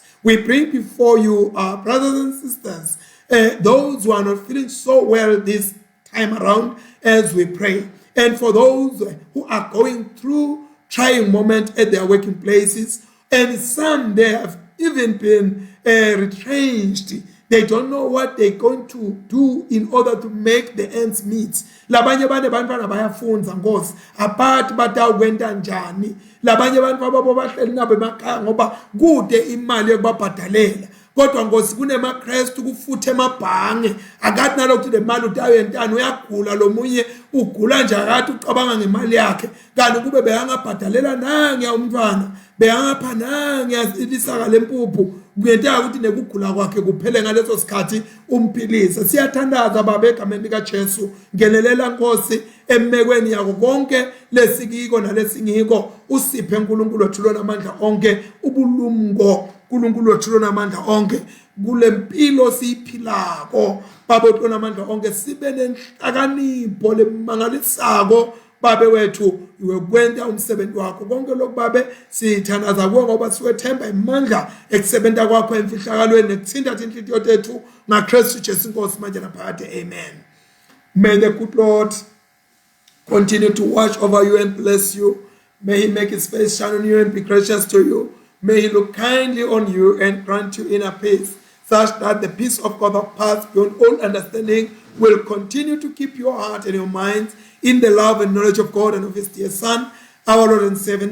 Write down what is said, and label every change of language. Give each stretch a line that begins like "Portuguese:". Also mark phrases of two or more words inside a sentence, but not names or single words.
English: We bring before you our brothers and sisters, those who are not feeling so well this time around, as we pray. And for those who are going through trying moments at their working places, and some they have even been retrenched. They don't know what they're going to do in order to make the ends meet.
Swati: Labanye bane bantwana bayafunza Nkosi, abathi batawukwenta njani. Labanye abantu ababo bahleli nabo emakhaya ngoba kude imali yokubabhadalela. Kodwa Nkosi kunemaKristu kufuthe emabhange, akathi nalokhu le mali utayentana uyagula, lo munye ugula nje akathi ucabanga ngemali yakhe, kanti kube beyangabhadalela nange umntwana, beyangapha nange ilisaka lempuphu, kuyenteka ukuthi nekugula kwakhe kuphele ngaleso sikhathi umphilisa. Siyathandaza baba egameni likaJesu, ngelelela Nkosi emekweni yakho konke lesikiko nalesingiko, usiphe uNkulunkulu wethu lona amandla onke, ubulumko uNkulunkulu wethu lona amandla onke kule mpilo siyiphilako. Baba wethu lona amandla onke, sibe nenhlakanipho lemangalisako babe wethu iwe kwenta umsebenzi wakho konke lokhu babe sithandaza kuwe ngoba siwethemba imandla ekusebenta kwakho emfihlakalweni nekuthinta inhliziyo yethu ngaKristu Jesu Nkosi manje naphakade. Amen.
English: May the good Lord continue to watch over you and bless you. May he make his face shine on you and be gracious to you. May he look kindly on you and grant you inner peace, such that the peace of God that passes beyond all understanding will continue to keep your heart and your mind in the love and knowledge of God and of his dear Son, our Lord and Savior.